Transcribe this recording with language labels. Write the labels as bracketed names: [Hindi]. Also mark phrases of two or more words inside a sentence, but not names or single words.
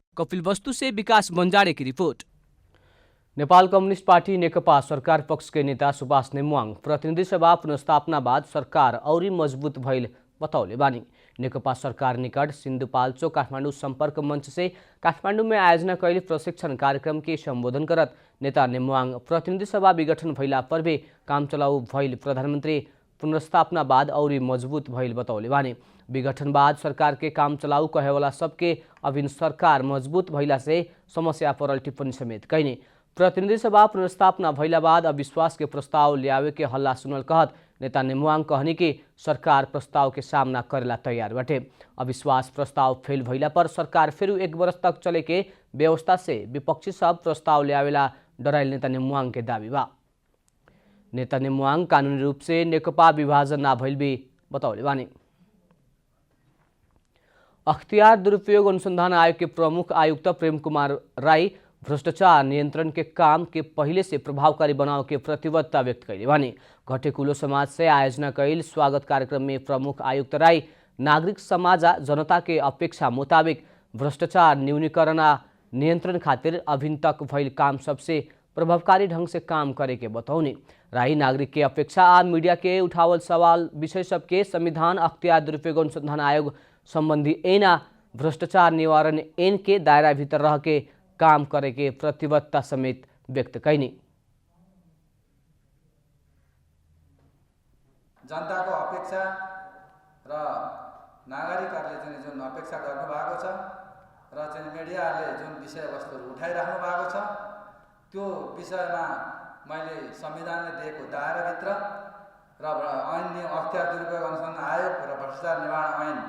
[Bhojpuri] कपिलवस्तु से विकास बंजारे की रिपोर्ट। नेपाल कम्युनिस्ट पार्टी नेकपा सरकार पक्ष के नेता सुभाष नेमुवाङ प्रतिनिधि सभा पुनर्स्थापना बाद सरकार औरी मजबूत भइल बतौले बानी। नेकपा सरकार निकट सिन्धुपाल्चोक काठमाडौँ संपर्क मंच से काठमाडौँ में आयोजना कैल प्रशिक्षण कार्यक्रम के संबोधन करत नेता नेमुवाङ प्रतिनिधि सभा विघटन भइला पर भी काम चलाऊ भइल प्रधानमंत्री पुनर्स्थापना बाद औरी मजबूत भइल बतौले बानी। विघटन बाद सरकार के काम चलाऊ कहेवाला सबके अभिन सरकार मजबूत भइला से समस्या परल टिप्पणी समेत कैने। प्रतिनिधि सभा पुनर्स्थापना भइला बाद अविश्वास के प्रस्ताव ल्यावे के हल्ला सुनल कहत नेता नेमुवाङ कहनी कि सरकार प्रस्ताव के सामना करेला तैयार बाटे। अविश्वास प्रस्ताव फेल भइला पर सरकार फिर 1 वर्ष तक चले के व्यवस्था से विपक्षी सब प्रस्ताव ल्यावेला डराइल नेता नेमुवाङ के दावी बा। नेता नेमुवाङ कानुनी रूप से नेकपा विभाजन ना भइल भी बतौले बानी। अख्तियार दुरुपयोग अनुसंधान आयोग के प्रमुख आयुक्त प्रेम कुमार राई भ्रष्टाचार नियंत्रण के काम के पहले से प्रभावकारी बनाव के प्रतिबद्धता व्यक्त कैले बानी। घटेकुलो समाज से आयोजना कैल स्वागत कार्यक्रम में प्रमुख आयुक्त राई नागरिक समाज जनता के अपेक्षा मुताबिक भ्रष्टाचार न्यूनीकरण नियंत्रण खातिर अभिन तक भइल काम सबसे प्रभावकारी ढंग से काम करे के बतौनी। राई नागरिक के अपेक्षा आ मीडिया के उठावल सवाल विषय सबके संविधान अख्तियार दुरुपयोग अनुसंधान आयोग संबंधी ऐना भ्रष्टाचार निवारण ऐन के दायरा भीतर रह के काम करे के प्रतिबद्धता समेत व्यक्त कैनी। [Nepali] जनताको अपेक्षा र नागरिकहरूले चाहिँ जुन अपेक्षा गर्नुभएको छ र चाहिँ मिडियाले जुन विषयवस्तुहरू उठाइराख्नु भएको छ त्यो विषयमा मैले संविधानले दिएको दायराभित्र र ऐन अख्तियार दुरुपयोग अनुसन्धान आयोग र भ्रष्टाचार निवारण